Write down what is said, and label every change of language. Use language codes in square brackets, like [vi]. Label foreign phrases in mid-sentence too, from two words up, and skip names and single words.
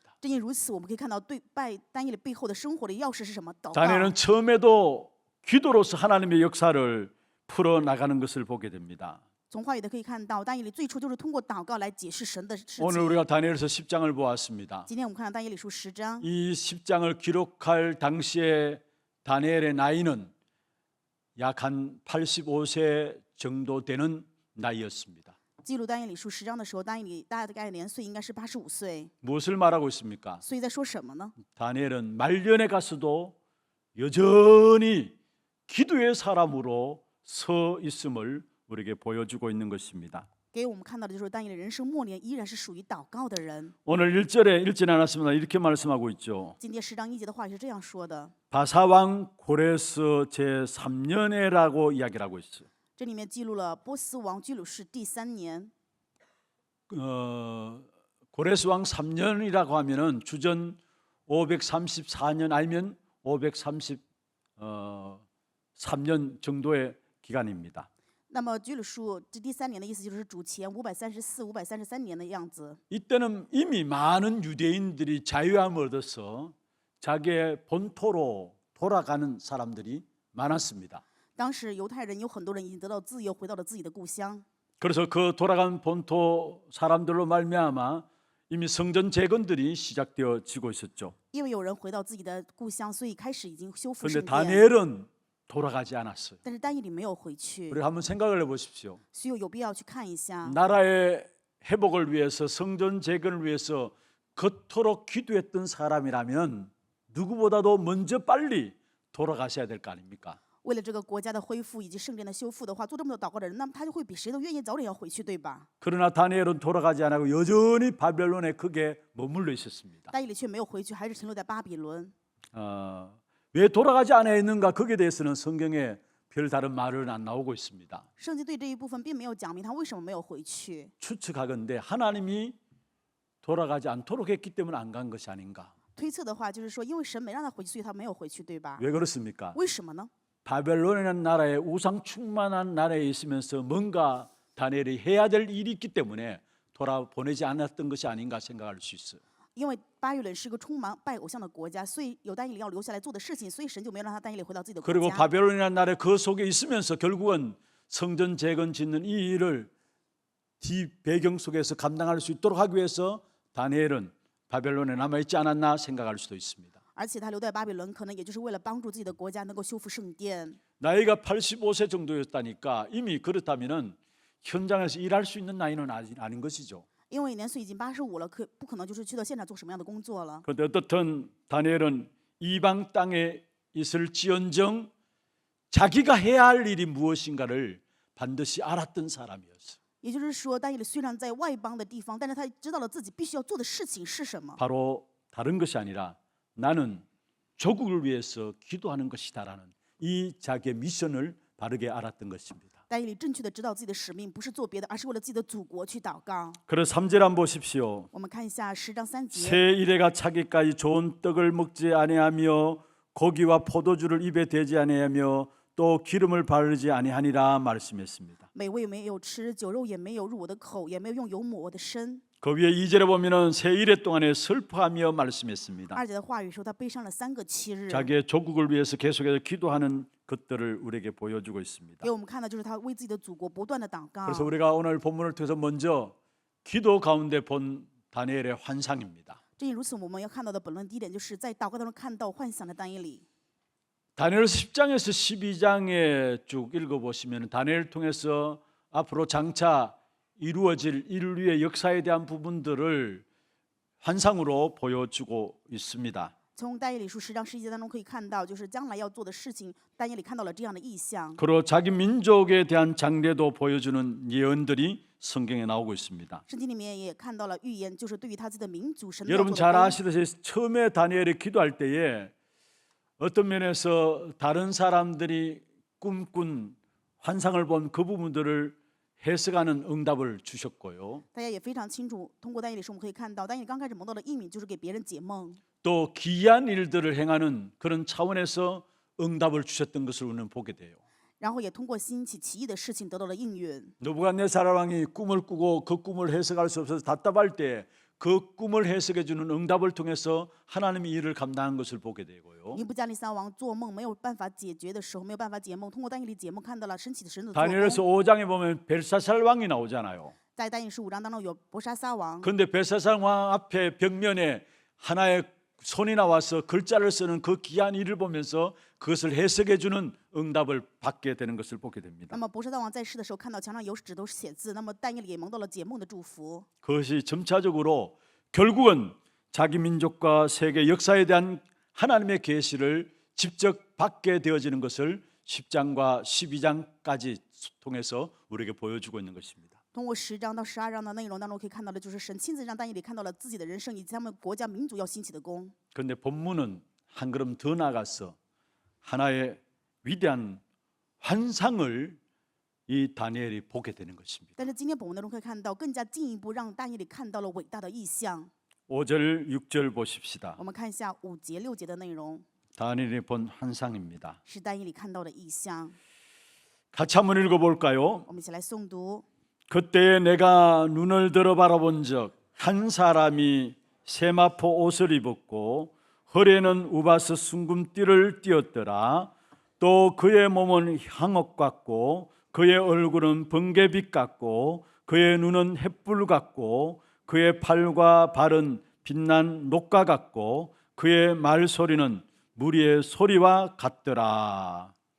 [zh] 正因如此，我们可以看到对拜但以理背后的生活的钥匙是什么？祷告。 [ko] 다니엘은 처음에도 기도로서 하나님의 역사를 풀어 나가는 것을 보게 됩니다. [zh] 从话语的可以看到，但以理最初就是通过祷告来解释神的事 [ko] 오늘 [zh] 情。 [ko] 우리가 다니엘서 10장을 보았습니다. [zh] 今天我们看到但以理书10章， [ko] 이 10장을 기록할 당시에 다니엘의 나이는 약 한 85세 정도 되는 나이였습니다. [zh] 记录但以理书10章的时候，但以理大概年岁应该是85岁。 [ko] 무엇을 말하고 있습니까? [zh] 所以在说什么呢？ [ko] 다니엘은 말년에 가서도 여전히 기도의 사람으로 서 있음을 우리에게 보여주고 있는 것입니다. [zh] 给我们看到的就是但以理人生末年依然是属于祷告的人。 [ko] 오늘 1절에 읽지 않았습니다. 이렇게 말씀하고 있죠. [zh] 今天10章1节的话语是这样说的， [ko] 바사왕 고레스 제3년에라고 이야기를 하고 있어요. [zh] 这里面记录了波斯王居鲁士第3年。 [ko] 고레스 왕 3년이라고 하면은 주전 534년 아니면 533년 정도의 기간입니다. [zh] 那么居鲁士这第3年的意思就是主前534、533年的样子。 [ko] 이때는 이미 많은 유대인들이 자유함을 얻어서 자기의 본토로 돌아가는 사람들이 많았습니다. [zh] 当时犹太人有很多人已经得到自由，回到了自己的故乡。 [ko] 그래서 그 돌아간 본토 사람들로 말미암아 이미 성전 재건들이 시작되어지고 있었죠. [zh] 因为有人回到自己的故乡，所以开始已经修复 [ko] 그런데 [zh] 圣殿。 [ko] 다니엘은 돌아가지 않았어요. [zh] 但是但以理没有回去， [ko] 우리 한번 생각을 해보십시오. [zh] 所以有必要去看一下。 [ko] 나라의 회복을 위해서 성전 재건을 위해서 그토록 기도했던 사람이라면 누구보다도 먼저 빨리 돌아가셔야 될 거 아닙니까? [zh] 为了这个国家的恢复以及圣殿的修复的话，做这么多祷告的人，那么他就会比谁都愿意早点要回去，对吧？ [ko] 그러나 다니엘은 돌아가지 않고 여전히 바벨론에 크게 머물러 있었습니다. [zh] 但以理却没有回去，还是停留在巴比伦。 [ko] 왜 돌아가지 않아 있는가? 거기에 대해서는 성경에 별다른 말은 안 나오고 있습니다. [zh] 圣经对这一部分并没有讲明他为什么没有回去。 [ko] 추측하건대 하나님이 돌아가지 않도록 했기 때문에 안 간 것이 아닌가? [zh] 推测的话，就是说，因为神没让他回去，所以他没有回去，对吧？ [ko] 왜 그렇습니까? [zh] 为什么呢？ [ko] 바벨론이라는 나라에 우상 충만한 나라에 있으면서 뭔가 다니엘이 해야 될 일이 있기 때문에 돌아보내지 않았던 것이 아닌가 생각할 수 있어요. [zh] 因为巴比伦是个充满拜偶像的国家，所以有但以理要留下来做的事情，所以神就没有让他但以理回到自己的国 [ko] 그리고 [zh] 家。 [ko] 바벨론이라는 나라에 그 속에 있으면서 결국은 성전 재건 짓는 이 일을 뒤 배경 속에서 감당할 수 있도록 하기 위해서 다니엘은 바벨론에 남아있지 않았나 생각할 수도 있습니다. [zh] 而且他留在巴比伦，可能也就是为了帮助自己的国家能够修复圣殿。 [ko] 나이가 85세 정도였다니까 이미 그렇다면은 현장에서 일할 수 있는 나이는 아닌 것이죠. [zh] 因为年岁已经85了，不可能就是去到现场做什么样的工作了。 [ko] 그런데 어떻든 다니엘은 이방 땅에 있을지언정 자기가 해야 할 일이 무엇인가를 반드시 알았던 사람이었어요. [zh] 也就是说，但以理虽然在外邦的地方，但是他知道了自己必须要做的事情是什么。 [ko] 바로 다른 것이 아니라 나는 조국을 위해서 기도하는 것이다라는 이 자기의 미션을 바르게 알았던 것입니다. [zh] 但以理正确的知道自己的使命不是做别的，而是为了自己的祖国去祷告。 [ko] 그래서 3절 한번 보십시오. [zh] 我们看一下10章3节。 [ko] 새 이래가 차기까지 좋은 떡을 먹지 아니하며 고기와 포도주를 입에 대지 아니하며 또 기름을 바르지 아니하니라 말씀했습니다. [zh] 美味没有吃，酒肉也没有入我的口，也没有用油抹我的身。 [ko] 그 위에 2절에 보면은 새 이래 동안에 슬퍼하며 말씀했습니다. [zh] 2节的话语说，他悲伤了3个7日。 [ko] 자기의 조국을 위해서 계속해서 기도하는 것들을 우리에게 보여주고 있습니다. [zh] 给我们看的就是他为自己的祖国不断的祷告。 [ko] 그래서 우리가 오늘 본문을 통해서 먼저 기도 가운데 본 다니엘의 환상입니다. [zh] 正因如此，我们要看到的本论第一点，就是在祷告当中看到幻想的但以理。 [ko] 다니엘서 10장에서 12장에 쭉 읽어보시면 다니엘을 통해서 앞으로 장차 이루어질 인류의 역사에 대한 부분들을 환상으로 보여주고 있습니다. [zh] 从但以理书10章11节当中可以看到，就是将来要做的事情，但以理看到了这样的意象。 [ko] 그리고 자기 민족에 대한 장래도 보여주는 예언들이 성경에 나오고 있습니다. [zh] 圣经里面也看到了预言，就是对于他自己的民族神要 [ko] 여러분 [zh] 做 [ko] 잘 [zh] 的工。 [ko] 아시듯이 처음에 다니엘이 기도할 때에 어떤 면에서 다른 사람들이 꿈꾼 환상을 본 그 부분들을 해석하는 응답을 주셨고요. [zh] 大家也非常清楚，通过但以理书我们可以看到，但以理刚开始蒙到的应允就是给别人解梦， [ko] 또 기이한 일들을 행하는 그런 차원에서 응답을 주셨던 것을 우리는 보게 돼요. [zh] 然后也通过兴起奇异的事情得到了应允。 [ko] 느부갓네살 왕이 꿈을 꾸고 그 꿈을 해석할 수 없어서 답답할 때 그 꿈을 해석해 주는 응답을 통해서 하나님이 일을 감당한 것을 보게 되고요. [zh] 尼布加利撒王做梦没有办法解决的时候，没有办法解梦，通过但以理解梦看到了神奇的神的做 [ko] 다니엘서 [zh] 工。 [ko] 5장에 보면 벨사살 왕이 나오잖아요. [zh] 在但以理书5章当中有伯沙撒王， [ko] 그런데 벨사살 왕 앞에 벽면에 하나의 손이 나와서 글자를 쓰는 그 귀한 일을 보면서 그것을 해석해 주는 응답을 받게 되는 것을 보게 [zh] 那 [ko] 됩니다. [zh] 么伯沙大王在世的时候看到墙上有指头写字，那么但以理也蒙到了解梦的祝福。 [ko] 그것이 점차적으로 결국은 자기 민족과 세계 역사에 대한 하나님의 계시를 직접 받게 되어지는 것을 10장과 12장까지 통해서 우리에게 보여주고 있는 것입니다. [zh] 通过10章到12章的内容当中，可以看到的就是神亲自让但以理看到了自己的人生以及他们国家民族要兴起的功。 [ko] 그런데 본문은 한 걸음 더 나가서 하나의 위대한 환상을 이 다니엘이 보게 되는 것입니다. [zh] 但是今天本文当中可以看到，更加进一步让但以理看到了伟大的意象。 [ko] 5절 6절 보십시다. [zh] 我们看一下5节6节的内容， [ko] 다니엘이 본 환상입니다. [zh] 是但以理看到的意象。 [ko] 같이 한번 읽어볼까요? [zh] 我们一起来诵读。 [ko] 그때에 내가 눈을 들어 바라본 적 한 사람이 세마포 옷을 입었고 허리에는 우바스 순금띠를 띠었더라. 또 그의 몸은 향옥 같고 그의 얼굴은 번개빛 같고 그의 눈은 햇불 같고 그의 팔과 발은 빛난 녹과 같고 그의 말소리는 무리의 소리와 같더라.